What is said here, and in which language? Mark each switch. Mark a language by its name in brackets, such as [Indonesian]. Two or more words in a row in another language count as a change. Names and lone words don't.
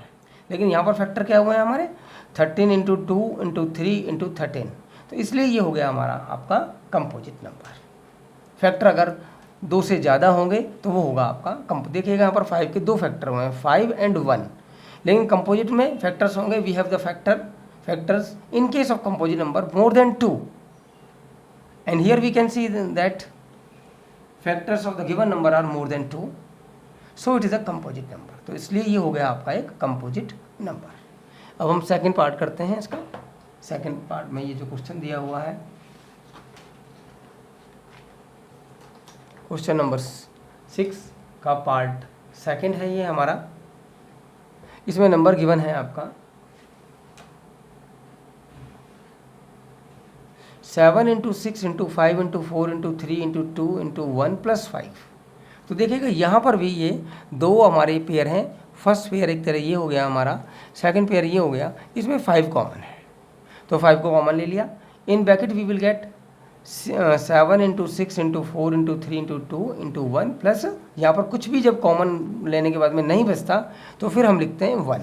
[Hindi] लेकिन यहाँ पर फैक्टर क्या हुए हैं हमारे 13 into 2 into 3 into 13, तो इसलिए ये हो गया हमारा आपका [English] composite number. [Hindi] फैक्टर अगर 2 से ज़्यादा होंगे तो वो होगा आपका देखिएगा यहाँ पर 5 के 2 फैक्टर हुए हैं 5 and 1, लेकिन कंपोजिट में फैक्टर्स होंगे [English] we have the factors in case of composite number more than 2 and here we can see that factors of the given number are more than 2, so it is a composite number. [Hindi] तो इसलिए ये हो गया आपका एक [English] composite number. [Hindi] अब हम [English] second part [Hindi] करते हैं इसका। [English] second part [Hindi] में ये जो क्वेश्चन दिया हुआ है, [English] question number [Hindi] 6 का [English] part second [Hindi] है ये हमारा। इसमें [English] number given [Hindi] है आपका 7 into 6 into 5 into 4 into 3 into 2 into 1 plus 5। तो देखिएगा यहाँ पर भी ये दो हमारे पेयर हैं। [English] first pair [Hindi] एक तरह ये हो गया हमारा, [English] second pair [Hindi] ये हो गया, इसमें 5 कॉमन है तो 5 को कॉमन ले लिया। [English] in bracket we will get [Hindi] 7 into 6 into 4 into 3 into 2 into 1 प्लस यहाँ पर कुछ भी जब कॉमन लेने के बाद में नहीं बचता तो फिर हम लिखते हैं 1।